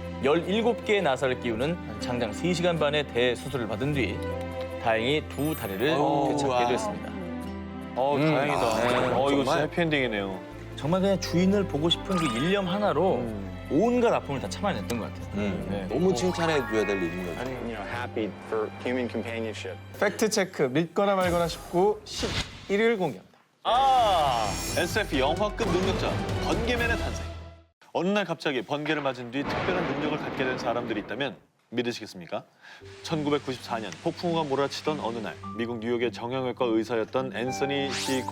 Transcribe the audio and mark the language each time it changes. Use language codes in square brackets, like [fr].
[ko] 17개의 나사를 끼우는 장장 3시간 반의 대수술을 받은 뒤 다행히 두 다리를 되찾게 됐습니다. 다행이다. 네, 이거 진짜 정말. 해피엔딩이네요. 정말 그냥 주인을 보고 싶은 그 일념 하나로 온갖 아픔을 다 참아냈던 것 같아요. 네. 너무 칭찬해줘야 될 인물이죠. [en] I'm, happy for human companionship. [ko] 팩트 체크 믿거나 말거나 싶고 11일 공개합니다. SF 영화급 능력자 번개맨의 탄생. 어느 날 갑자기 번개를 맞은 뒤 특별한 능력을 갖게 된 사람들이 있다면 믿으시겠습니까? 1994년 폭풍우가 몰아치던 어느 날 미국 뉴욕의 정형외과 의사였던 앤서니 C.